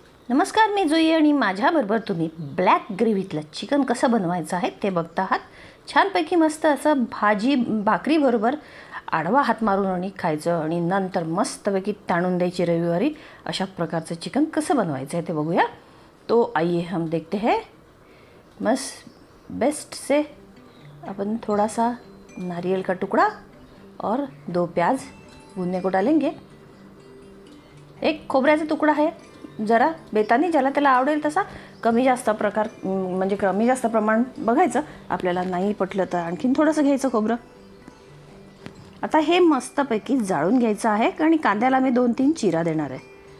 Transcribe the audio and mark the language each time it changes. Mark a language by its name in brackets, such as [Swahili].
[Marathi] नमस्कार, मी जुई आणि माझ्याबरोबर तुम्ही ब्लॅक ग्रेव्हीतलं चिकन कसं बनवायचं आहे ते बघता आहात. छानपैकी मस्त असं भाजी भाकरीबरोबर आडवा हात मारून आणि खायचं आणि नंतर मस्तपैकी ताणून द्यायची रविवारी. अशा प्रकारचं चिकन कसं बनवायचं आहे ते बघूया. [Hindi] तो आइए हम देखते हैं. मस्त बेस्ट से अपन थोड़ा सा नारियल का टुकड़ा और 2 प्याज भुनने को डालेंगे. [Marathi] एक खोबऱ्याचा तुकडा आहे, जरा बेतानी ज्याला त्याला आवडेल तसा कमी जास्त प्रकार म्हणजे कमी जास्त प्रमाण बघायचं. आपल्याला नाही पटलं तर आणखीन थोडंसं घ्यायचं खोबरं. आता हे मस्तपैकी जाळून घ्यायचं आहे आणि कांद्याला मी 2-3 चिरा देणार आहे.